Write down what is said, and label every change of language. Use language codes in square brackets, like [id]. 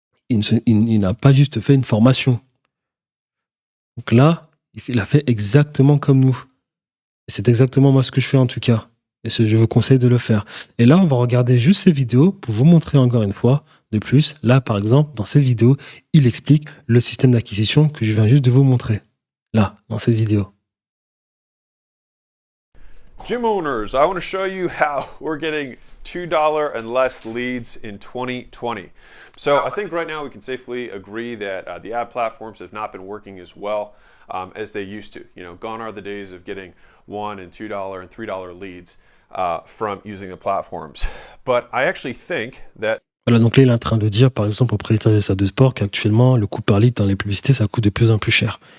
[fr] Il n'a pas juste fait une formation. Donc là, il a fait exactement comme nous. Et c'est exactement moi ce que je fais en tout cas. Et je vous conseille de le faire. Et là, on va regarder juste ces vidéos pour vous montrer encore une fois de plus. Là, par exemple, dans cette vidéo, il explique le système d'acquisition que je viens juste de vous montrer. Là, dans cette vidéo. [en] Gym owners, I want to show you how we're getting $2 and less leads in 2020. So I think right now we can safely agree that the ad platforms have not been working as well as they used to. Gone are the days of getting $1 and $2 and $3 leads from using the platforms. But I actually think that [fr] Voilà, donc là, il est en train de dire, par exemple, au propriétaire de salle de sport qu'actuellement, le coût par lead dans les publicités, ça coûte de plus en plus cher.